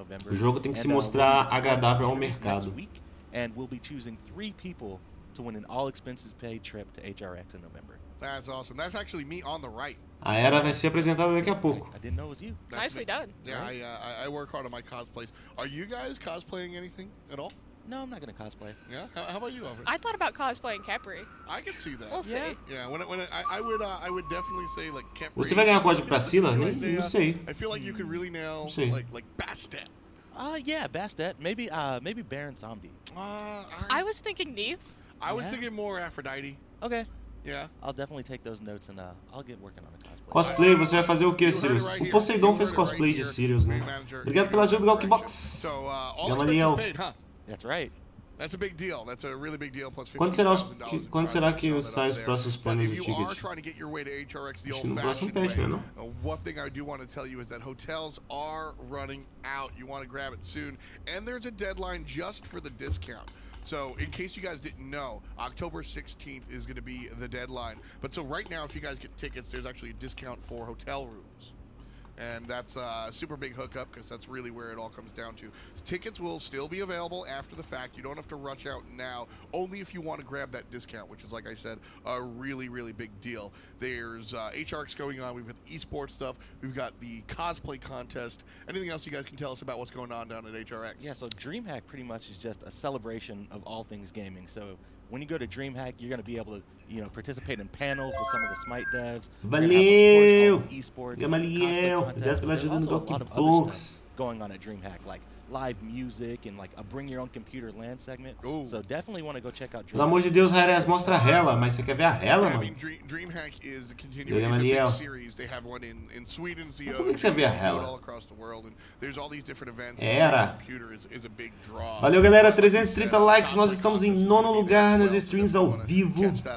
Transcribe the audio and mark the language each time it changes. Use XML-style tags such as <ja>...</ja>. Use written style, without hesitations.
<pt>O jogo tem que se mostrar agradável ao mercado.</pt> <en>And we'll be choosing 3 people to win an all-expenses-paid trip to HRX in November. That's awesome. That's actually me on the right.</en> <pt>A Hera vai ser apresentada daqui a pouco.</pt> <en>I didn't know it was you. Nicely done. Yeah, I work hard on my cosplays. Are you guys cosplaying anything at all? No, I'm not going to cosplay. Yeah? How about you, Alfred? I thought about cosplaying Capri. I could see that. We'll see. Yeah, I would definitely say like Capri.</en> <pt>Você vai ganhar código pra Scylla? Não sei.</pt> <en>I feel like you could really nail like Bastet. Yeah, Bastet. Maybe Baron Samdi. I was thinking Neith. I was thinking more Aphrodite. Okay. Yeah. I'll definitely take those notes and I'll get working on the cosplay.</en> <pt>Cosplay, você vai fazer o que, Sirius? O Poseidon fez cosplay de Sirius, né? Obrigado pela ajuda do Galkbox. Gamaliel.</pt> <en>That's right. That's a big deal. That's a really big deal. Plus</en> <pt>Quando será que saem os próximos planos do ticket? Acho que no próximo patch, né, não?</pt> <en>One thing I do want to tell you is that hotels are running out. You want to grab it soon, and there's a deadline just for the discount. So, in case you guys didn't know, October 16th is going to be the deadline. But so right now, if you guys get tickets, there's actually a discount for hotel rooms. And that's a super big hookup because that's really where it all comes down to. Tickets will still be available after the fact. You don't have to rush out now, only if you want to grab that discount, which is, like I said, a really, really big deal. There's HRX going on. We've got the esports stuff. We've got the cosplay contest. Anything else you guys can tell us about what's going on down at HRX? Yeah, so DreamHack pretty much is just a celebration of all things gaming. So when you go to DreamHack, you're going to be able to, you know, participate in panels with some of the Smite devs.</en> <pt>Valeu! Esports, Gamaliel, that's pela ajuda no Box.</pt> <en>Going on at DreamHack, like live music and like a bring your own computer LAN segment. Ooh. So definitely want to go check out DreamHack.</en> <pt>Pelo amor de Deus, Hera, mostra a Hela, mas você quer ver a Hela, mano?</pt> <en>I mean, DreamHack is continuing a big series. They have one in Sweden,</en> <pt>Por que você vê a Hela?</pt> <en>all across the world, and there's all these different events. Hera. Computer is a big draw.</en> <pt>Valeu, galera, 330 likes, nós estamos em 9º lugar nas streams ao vivo.</pt>